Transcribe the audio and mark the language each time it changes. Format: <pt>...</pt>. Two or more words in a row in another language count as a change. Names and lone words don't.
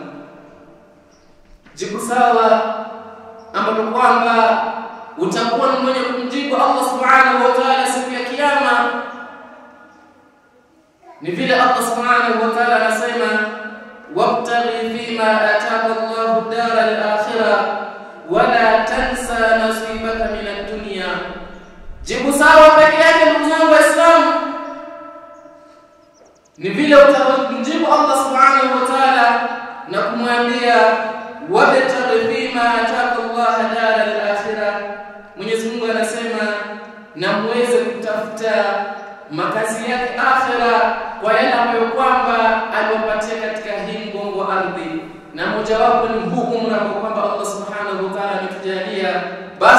<sw>jibu sawa ambapo kwamba utakuwa mwenye kumjibu</sw> <ar>الله سبحانه وتعالى</ar> <sw>siku ya kiyama ni vile</sw> <ar>الله سبحانه وتعالى</ar> <sw>anasema</sw> <ar>وابتغ فيما آتاك الله الدار الآخرة ولا تنس نصيبك من الدنيا.</ar> <sw>Jibu sawa peke yake ndugu zangu Waislamu ni vile utamjibu</sw> <ar>الله سبحانه وتعالى</ar> <sw>na kumwambia</sw> <ar>وابتغ فيما آتاك الله الدار الآخرة.</ar> <sw>Mwenyezi Mungu anasema na muweze kutafuta makazi yake akhira kwa yale ambayo kwamba aliwapatia katika hii mgongo ardhi, na mojawapo ni huu umri ambao kwamba</sw> <ar>الله سبحانه وتعالى</ar> <sw>ametujalia.</sw>